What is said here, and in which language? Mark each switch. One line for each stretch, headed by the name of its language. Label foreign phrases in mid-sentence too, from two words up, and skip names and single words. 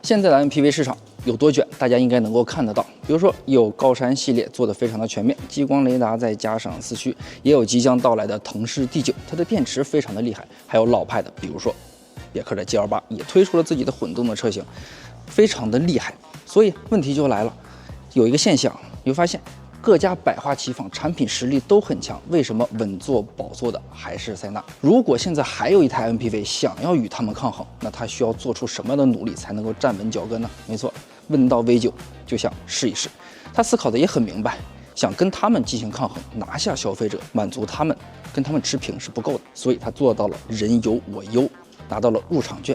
Chinese: 現在的 MPV 市場有多卷，大家應該能夠看得到。比如说有高山系列做得非常的全面，激光雷达再加上四驱，也有即将到来的腾势 D9，它的電池非常的厲害。还有老派的，比如说別克的 GL8也推出了自己的混动的車型，非常的厲害。所以問題就來了，有一個現象，你會發現各家百花齊放，產品實力都很強，為什麼穩坐寶座的還是塞納？如果現在還有一台 MPV 想要與他們抗衡，那它需要做出什麼樣的努力才能夠站穩腳跟呢？沒錯，問到 V9就想試一試，他思考的也很明白，想跟他們進行抗衡，拿下消費者，滿足他們，跟他們持平是不夠的，所以他做到了人有我優，拿到了入场券。